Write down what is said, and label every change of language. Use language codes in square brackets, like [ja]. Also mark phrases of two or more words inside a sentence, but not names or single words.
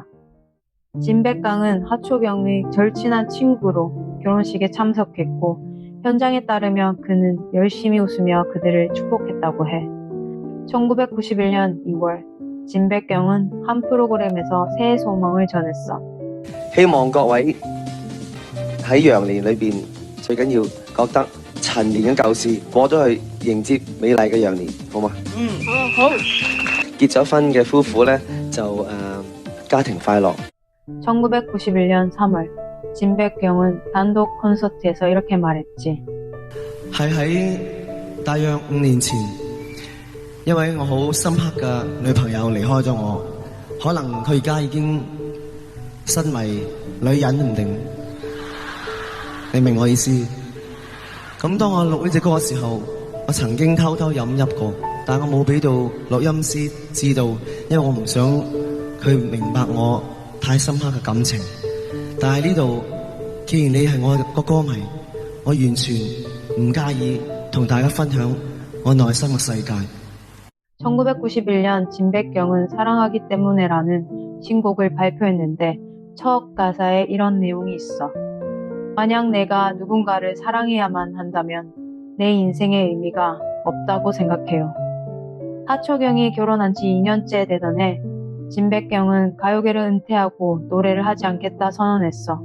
[ko] 진백강은 하초경의 절친한 친구로 결혼식에 참석했고 현장에 따르면 그는 열심히 웃으며 그들을 축복했다고 해. 1991년 2월 진백경은 한 프로그램에서 새해 소망을 전했어. [yue] 希望各位喺羊年裏邊，最緊要覺得陳年嘅舊事過咗去，迎接美麗嘅羊年，好嘛？好。結咗婚嘅夫婦呢，就家庭快樂。 [ko] 1991년 3월 진백경은 단독 콘서트에서 이렇게 말했지. [yue] 係喺大約5年前，一位我好深刻嘅女朋友離開咗我，可能佢而家已經身為女人唔定，你明我意思？咁當我錄呢隻歌嘅時候，我曾經偷偷飲泣過，但我冇俾到錄音師知道，因為我唔想佢明白我太深刻嘅感情。但係呢度，既然你係我嘅歌迷，我完全唔介意同大家分享我內心嘅世界。 [ko] 1991년 진백경은 사랑하기 때문에라는 신곡을 발표했는데 첫 가사에 이런 내용이 있어. 만약 내가 누군가를 사랑해야만 한다면 내 인생의 의미가 없다고 생각해요. 하초경이 결혼한 지 2년째 되던 해 진백경은 가요계를 은퇴하고 노래를 하지 않겠다 선언했어.